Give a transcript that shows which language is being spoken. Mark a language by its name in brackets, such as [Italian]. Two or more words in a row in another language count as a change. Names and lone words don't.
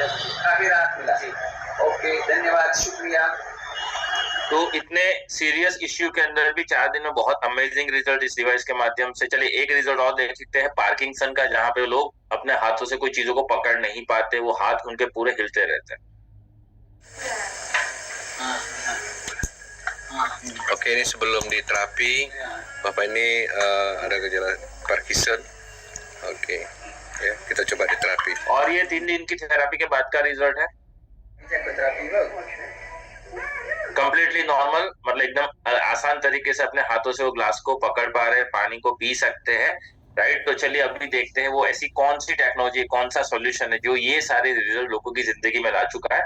[Hindi] काफी राहत मिला। ओके, धन्यवाद, शुक्रिया। तो इतने [English] serious issue [Hindi] के अंदर भी 4 दिन में बहुत [English] amazing result [Hindi] इस डिवाइस के माध्यम से। चलिए एक रिजल्ट और देख सकते हैं पार्किंसन का, जहाँ पे लोग अपने हाथों से कोई चीजों को पकड़ नहीं पाते, वो हाथ उनके पूरे हिलते रहते हैं। [Indonesian] Oke, ini sebelum diterapi, Bapak ini ada gejala Parkinson. Oke, ya kita coba diterapi. [Hindi] और ये 3 दिन की थेरेपी के बाद का रिजल्ट है [English] completely normal, [Hindi] मतलब एकदम आसान तरीके से अपने हाथों से वो ग्लास को पकड़ पा रहे हैं, पानी को पी सकते हैं, राइट। तो चलिए अभी देखते हैं वो ऐसी कौन सी टेक्नोलॉजी, कौन सा सॉल्यूशन है जो ये सारे रिजल्ट लोगों की जिंदगी में ला चुका है।